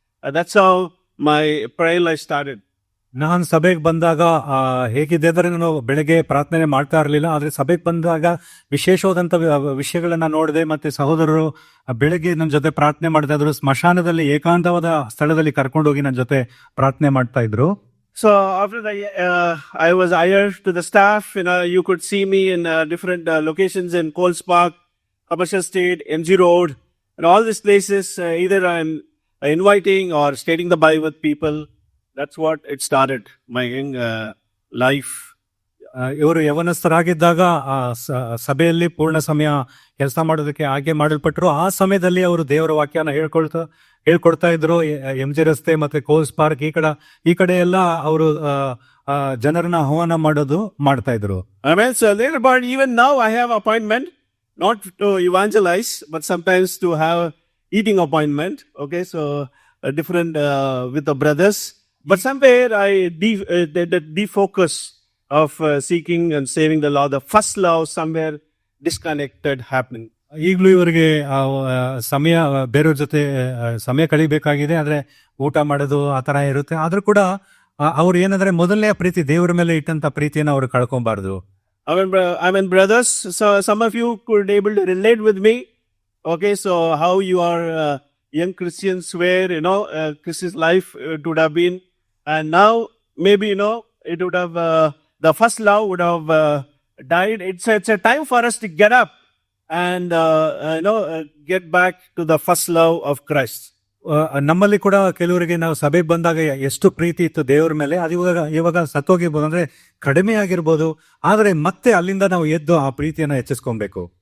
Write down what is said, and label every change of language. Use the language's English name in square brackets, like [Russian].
[English] That's how my prayer life started. [Kannada] ನಾನು ಸಭೆಗೆ ಬಂದಾಗ ಹೇಗಿದೆ ಅಂದ್ರೆ, ನಾನು ಬೆಳಗ್ಗೆ ಪ್ರಾರ್ಥನೆ ಮಾಡ್ತಾ ಇರಲಿಲ್ಲ, ಆದ್ರೆ ಸಭೆಗೆ ಬಂದಾಗ ವಿಶೇಷವಾದಂತ ವಿಷಯಗಳನ್ನ ನೋಡಿದೆ. ಮತ್ತೆ ಸಹೋದರರು ಬೆಳಗ್ಗೆ ನನ್ನ ಜೊತೆ ಪ್ರಾರ್ಥನೆ ಮಾಡ್ತಾ ಇದ್ರು. ಸ್ಮಶಾನದಲ್ಲಿ ಏಕಾಂತವಾದ ಸ್ಥಳದಲ್ಲಿ ಕರ್ಕೊಂಡು ಹೋಗಿ ನನ್ನ ಜೊತೆ ಪ್ರಾರ್ಥನೆ ಮಾಡ್ತಾ ಇದ್ರು. [English] So after I was hired to the staff, you could see me in different locations in Coles Park, Commercial Street, MG Road, and all these places. Either I'm inviting or stating the Bible with people. That's what it started, my young life. [Kannada] ಇವರು ಯವನಸ್ಥರಾಗಿದ್ದಾಗ ಸಭೆಯಲ್ಲಿ ಪೂರ್ಣ ಸಮಯ ಕೆಲಸ ಮಾಡೋದಕ್ಕೆ ಆಯ್ಕೆ ಮಾಡಲ್ಪಟ್ಟರು. ಆ ಸಮಯದಲ್ಲಿ ಅವರು ದೇವರ ವಾಕ್ಯನ ಹೇಳ್ಕೊಡ್ತಾ ಇದ್ರು. MG ರಸ್ತೆ ಮತ್ತೆ ಕೋಲ್ಸ್ ಪಾರ್ಕ್ ಈ ಕಡೆ ಎಲ್ಲ ಅವರು ಜನರನ್ನ ಆಹ್ವಾನ ಮಾಡ್ತಾ ಇದ್ರು. [English] Amen. So later, but even now I have appointment, not to evangelize, but sometimes to have eating appointment. Okay, so different with the brothers. But somewhere I defocus of seeking and saving the Lord. The first love somewhere disconnected happening. [Kannada] ಈಗಲೂ ಇವರಿಗೆ ಸಮಯ ಬೇರೆಯವ್ರ ಜೊತೆ ಸಮಯ ಕಳಿಬೇಕಾಗಿದೆ, ಆದ್ರೆ ಊಟ ಮಾಡೋದು ಆ ತರ ಇರುತ್ತೆ. ಆದ್ರೂ ಕೂಡ ಅವ್ರು ಏನಂದ್ರೆ ಮೊದಲನೇ ಪ್ರೀತಿ, ದೇವರ ಮೇಲೆ ಇಟ್ಟಂತ ಪ್ರೀತಿಯನ್ನು ಅವ್ರು ಕಳ್ಕೊಬಾರ್ದು. [English] I mean, brothers, so some of you could able to relate with me. Okay, so how you are young Christians were, Christian's life it would have been, and now maybe it would have the first love would have died. It's a time for us to get up and get back to the first love of Christ. [Kannada] ನಮ್ಮಲ್ಲಿ ಕೂಡ ಕೆಲವರಿಗೆ ನಾವು ಸಭೆಗೆ ಬಂದಾಗ ಎಷ್ಟು ಪ್ರೀತಿ ಇತ್ತು ದೇವರ ಮೇಲೆ, ಅದು ಇವಾಗ ಸತ್ತೋಗಿರ್ಬೋದು, ಅಂದ್ರೆ ಕಡಿಮೆ ಆಗಿರ್ಬೋದು. ಆದ್ರೆ ಮತ್ತೆ ಅಲ್ಲಿಂದ ನಾವು ಎದ್ದು ಆ ಪ್ರೀತಿಯನ್ನ ಹೆಚ್ಚಿಸ್ಕೊಬೇಕು.